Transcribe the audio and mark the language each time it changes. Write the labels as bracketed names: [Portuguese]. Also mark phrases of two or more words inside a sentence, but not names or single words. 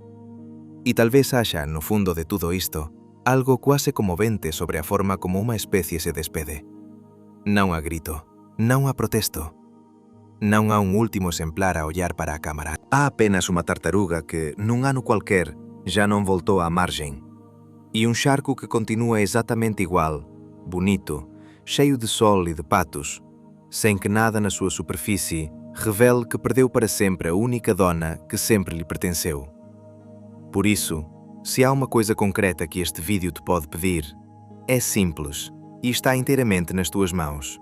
[Galician] E talvez haxa, no fundo de tudo isto, algo quase comovente sobre a forma como unha especie se despede. Non a grito, non a protesto. Non há un último exemplar a ollar para a cámara. Há apenas unha tartaruga que, nun ano cualquer, já non voltou á margem. [Portuguese] E un xarco que continúa exatamente igual, bonito, cheio de sol e de patos, sem que nada na sua superfície revele que perdeu para sempre a única dona que sempre lhe pertenceu. Por isso, se há uma coisa concreta que este vídeo te pode pedir, é simples e está inteiramente nas tuas mãos.